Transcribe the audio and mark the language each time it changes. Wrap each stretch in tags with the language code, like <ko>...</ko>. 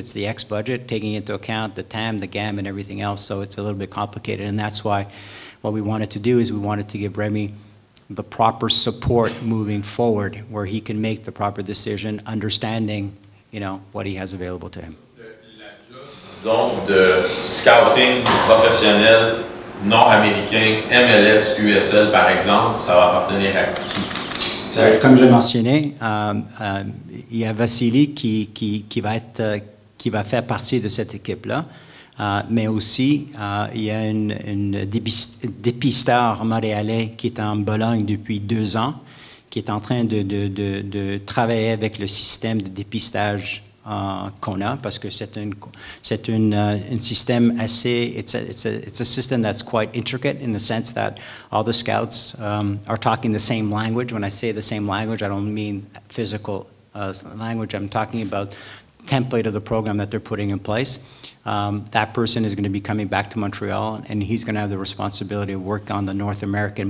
<en>It's the X budget, taking into account the TAM, the GAM, and everything else, so it's a little bit complicated, and that's why what we wanted to do is we wanted to give Remy the proper support moving forward, where he can make the proper decision, understanding, what he has available to him.</en> <fr>Donc, de scouting professionnel nord-américain, MLS, USL par exemple, ça va appartenir à qui? Comme je mentionnais, il y a Vassili qui va faire partie de cette équipe-là, mais aussi il y a une dépisteur montréalais qui est en Bologne depuis 2 ans, qui est en train de travailler avec le système de dépistage qu'on a, parce que c'est un système assez,</fr> <en>it's a system that's quite intricate in the sense that all the scouts are talking the same language. When I say the same language, I don't mean physical language. I'm talking about template of the program that they're putting in place. That person is going to be coming back to Montreal, and he's going to have the responsibility of work on the North American.</en>